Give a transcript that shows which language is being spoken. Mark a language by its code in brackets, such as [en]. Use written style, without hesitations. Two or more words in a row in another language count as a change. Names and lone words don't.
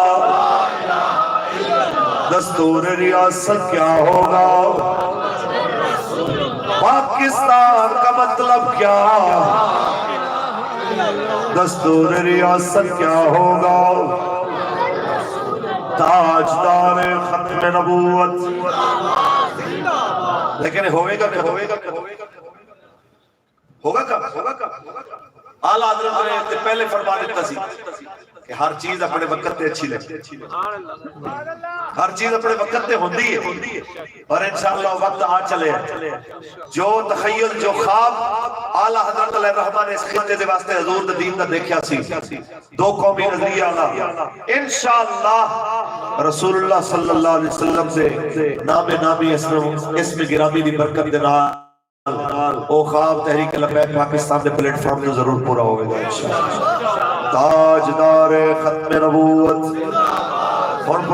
[ur] دستور ریاست کیا ہوگا پاکستان کا مطلب کیا دستور ریاست کیا ہوگا تاجدار ختم نبوت لیکن ہوئے گا ہوگا کب اعلیٰ حضرت نے پہلے فرما [pa] دیتا سی کہ ہر چیز اپنے وقت تے اچھی لگتی ہر چیز اپنے وقت تے ہوندی ہے اور انشاءاللہ وقت آ چلے جو تخیل جو خواب اعلیٰ حضرت [ar] علیہ الرحمن [pa] اس خطے دے واسطے حضور دے دین دا دیکھیا سی دو قومی نظریہ اعلیٰ انشاءاللہ رسول اللہ [ar] صلی اللہ علیہ وسلم [pa] سے نامی اسم گرامی دی برکت دے نال او خواب تحریک لبیک پاکستان دے پلیٹ فارم جو ضرور پورا ہوئے گا انشاءاللہ تاجدار ختم نبوت